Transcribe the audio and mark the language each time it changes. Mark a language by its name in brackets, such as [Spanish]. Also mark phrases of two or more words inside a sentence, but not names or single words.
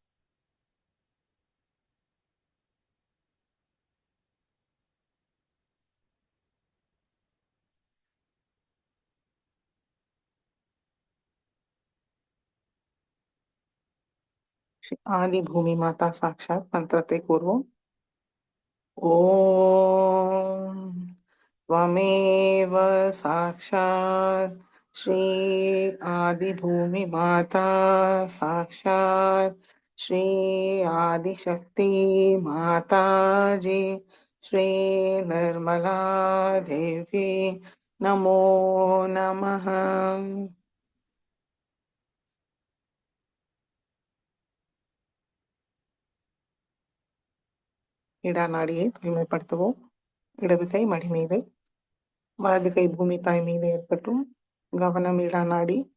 [Tamil] ஸ்ரீ ஆதி பூமி மாதா சாட்சாத் மந்திரத்தை கூறுவோம். [Sanskrit] ஓம் त्वमेव साक्षात् श्री आदिभूमि माता साक्षात् श्री आदिशक्ति माताजी श्री निर्मला देवी नमो नमः। [Tamil] இடா நாடியை தூய்மைப்படுத்துவோம். இடது கை மடி மீது, வலது கை பூமி தாய் மீது இருக்கட்டும். கவனம் இடா நாடி.